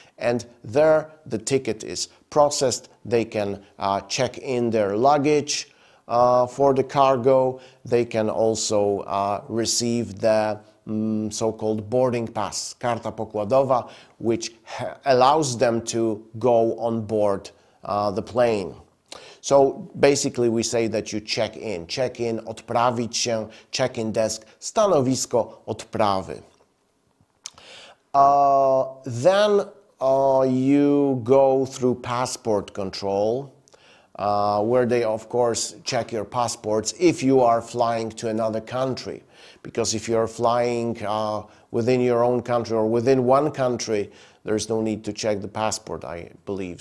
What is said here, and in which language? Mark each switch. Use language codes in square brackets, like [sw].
[en] And there the ticket is processed. They can check in their luggage for the cargo. They can also receive the so-called boarding pass, [pl] karta pokładowa, [en] which allows them to go on board the plane. So basically we say that you check in. Check in, [pl] odprawić się, [en] check-in desk, [pl] stanowisko odprawy. [en] Then you go through passport control, where they of course check your passports if you are flying to another country. Because if you're flying within your own country or within one country, there's no need to check the passport, I believe.